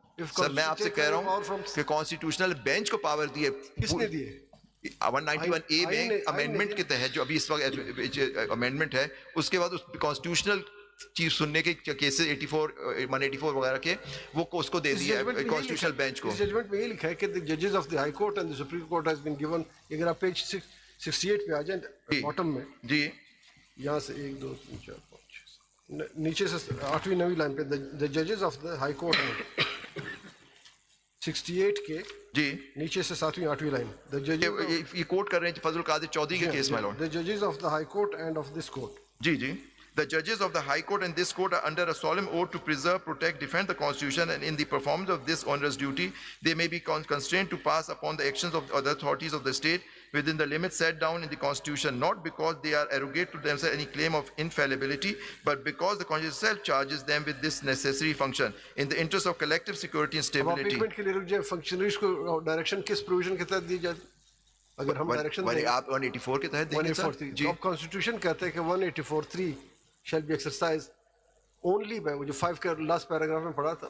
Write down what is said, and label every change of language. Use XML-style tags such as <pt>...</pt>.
<ur>سر میں آپ سے کہہ رہا ہوں کہ کانسٹیٹیوشنل بینچ کو پاور دی ہے. کس نے دی ہے؟ 191A میں امینڈمنٹ کے تحت جو ابھی اس وقت امینڈمنٹ ہے اس کے بعد اس کانسٹیٹیوشنل چیز سننے کے کیسز 184 وغیرہ کے وہ اس کو دے دیا ہے کانسٹیٹیوشنل بینچ کو. ججمنٹ میں یہ لکھا ہے کہ</ur> <en>the judges of the high court and the supreme court has been given.</en> <ur>اگر آپ پیج 68 پہ آ جائیں باٹم میں جی یہاں سے 1 2 3 4 5 نیچے سے 8ویں 9ویں لائن پہ</ur> <en>the judges of the high court</en> <ur>ہیں 68 کے جی نیچے سے 7ویں 8ویں لائن</ur> <en>the judges</en> <ur>یہ کوٹ کر رہے ہیں فضل القادر چودھری کے کیس میں.</ur> <en>the judges of the high court and of this court. جی جی The judges of the High Court and this court are under a solemn oath to preserve, protect, defend the Constitution, and in the performance of this onerous duty, they may be constrained to pass upon the actions of other authorities of the state within the limits set down in the Constitution, not because they are arrogate to themselves any claim of infallibility, but because the Constitution itself charges them with this necessary function in the interest of collective security and stability.</en> <ur>اپلیکمنٹ کے لیے رک جائے functionaries کو direction کس provision کے تحت دی جاتی؟ اگر ہم ڈائریکشن دیں آپ 184 کے تحت دیں گے سر. جی اب کانسٹیٹیوشن کہتے ہیں کہ 184(3)</ur> <en>shall be exercised only by,</en> <ur>وہ جو 5 کا last paragraph میں پڑھا تھا,</ur>